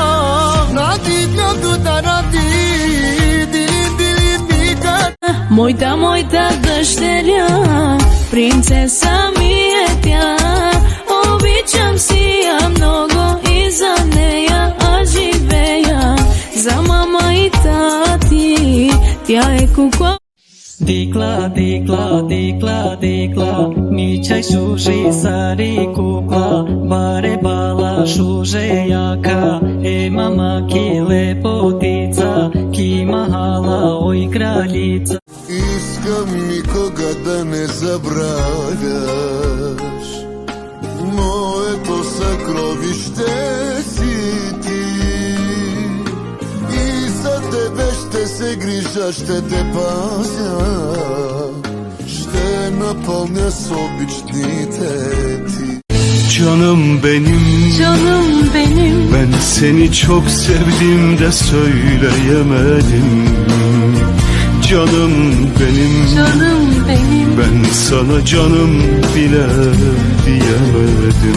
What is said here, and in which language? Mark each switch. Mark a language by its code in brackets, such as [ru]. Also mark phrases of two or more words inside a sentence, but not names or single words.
[bg] Надихвам до наради, дилим и годи. Моята дъщеря, принцеса ми е тя, обичам си я много и за нея аз живея. За мама и тати, тя е кукла. [rom] Dikla, dikla, dikla, dikla, mi čaj šuži sari kukla, bare bala šuže jaka, mama ki lepotica, ki mahala oj kraljica. [bg] Искам никога да не забравяш, моето съкровище си ти. И за тебе ще се грижа, ще те пазя, ще напълня с обичните ти. [tr] Canım benim, Canım benim, ben seni çok sevdim de söyleyemedim. Canım benim, canım benim, ben sana canım bile diyemedim.